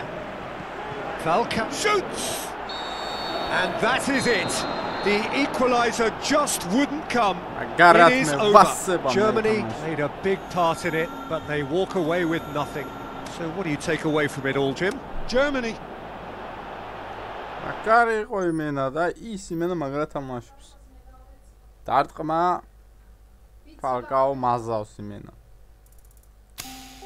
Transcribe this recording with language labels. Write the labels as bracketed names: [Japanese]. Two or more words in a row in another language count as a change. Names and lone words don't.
[English] Falcao shoots! And that is it. The equaliser just wouldn't come. It is over. Germany made a big part in it, but they walk away with nothing. So what do you take away from it all, Jim? Germany. [Georgian] Makar იყო იმენა და ის იმენა მაგრად თამაშობს. დარტყმა Falcao mazავს იმენა.